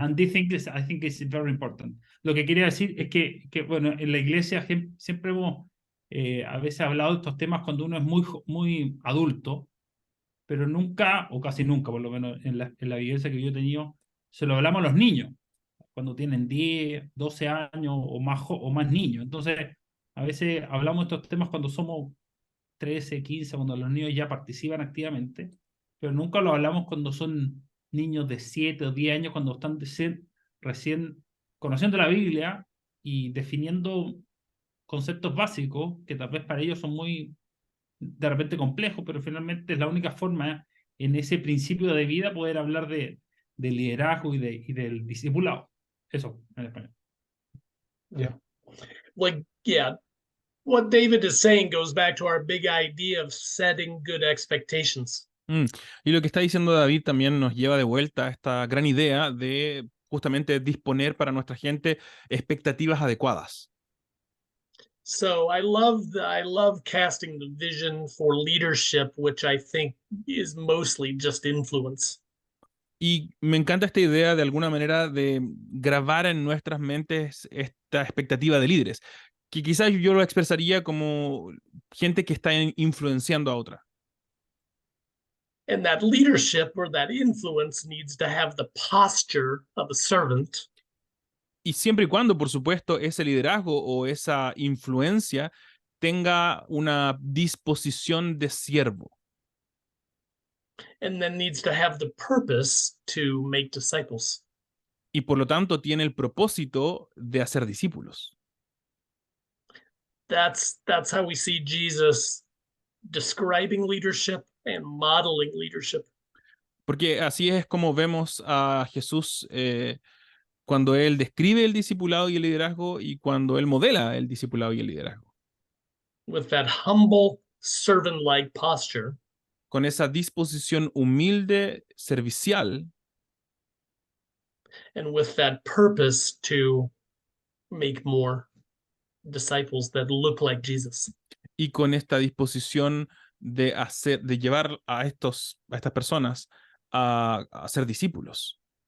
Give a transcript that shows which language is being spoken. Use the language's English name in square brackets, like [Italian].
[English] And this thing is, I think is very important. [Spanish] Lo que quería decir es que bueno, en la iglesia siempre hemos a veces hablado de estos temas cuando uno es muy adulto, pero nunca, o casi nunca, por lo menos en la vivencia que yo he tenido, se lo hablamos a los niños, cuando tienen 10, 12 años o más niños. Entonces, a veces hablamos de estos temas cuando somos 13, 15, cuando los niños ya participan activamente, pero nunca lo hablamos cuando son niños de 7 o 10 años, cuando están recién conociendo la Biblia y definiendo conceptos básicos que tal vez para ellos son muy de repente complejos, pero finalmente es la única forma en ese principio de vida poder hablar de liderazgo y del discipulado. Eso, en español. [English] Yeah. Like, yeah, what David is saying goes back to our big idea of setting good expectations. [Spanish] Y lo que está diciendo David también nos lleva de vuelta a esta gran idea de justamente disponer para nuestra gente expectativas adecuadas. [English] So I love casting the vision for leadership, which I think is mostly just influence. [Spanish] Y me encanta esta idea de alguna manera de grabar en nuestras mentes esta expectativa de líderes, que quizás yo lo expresaría como gente que está influenciando a otra. [English] And that leadership or that influence needs to have the posture of a servant. [Spanish] Y siempre y cuando, por supuesto, ese liderazgo o esa influencia tenga una disposición de siervo. [English] And then needs to have the purpose to make disciples. [Spanish] Y por lo tanto tiene el propósito de hacer discípulos. [English] That's how we see Jesus describing leadership and modeling leadership. [Spanish] Porque así es como vemos a Jesús cuando él describe el discipulado y el liderazgo y cuando él modela el discipulado y el liderazgo. [English] With that humble servant-like posture. [Spanish] Con esa disposición humilde, servicial. [English] And with that purpose to make more disciples that look like Jesus. [Spanish] Y con esta disposición de llevar a estas personas a ser discípulos.